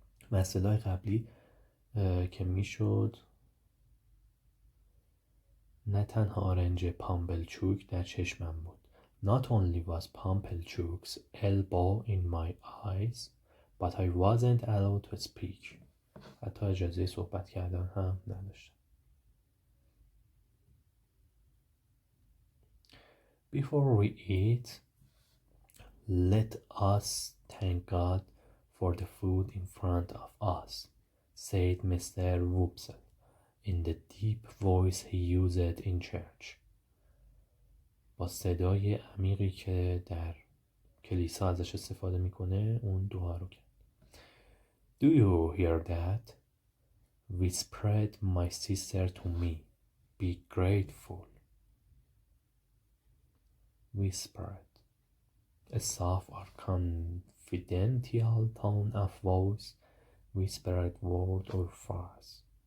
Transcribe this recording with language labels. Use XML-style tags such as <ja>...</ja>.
<fa>مسئله قبلی که میشد نه تنها آرنج پامپلچوک در چشمم بود.</fa> <en>Not only was Pumpelchuk's elbow in my eyes, but I wasn't allowed to speak.</en> <fa>حتی اجازه صحبت کردن هم نداشتم.</fa> <en>Before we eat, let us thank God for the food in front of us, said Mr. Wopsle in the deep voice he used in church.</en> <fa>با صدای عمیقی که در کلیسا ازش استفاده میکنه اون دعا رو کرد.</fa> <en>Do you hear that? Whispered my sister to me. Be grateful. Whispered. A soft or confidential tone of voice, whispered word or phrase.</en>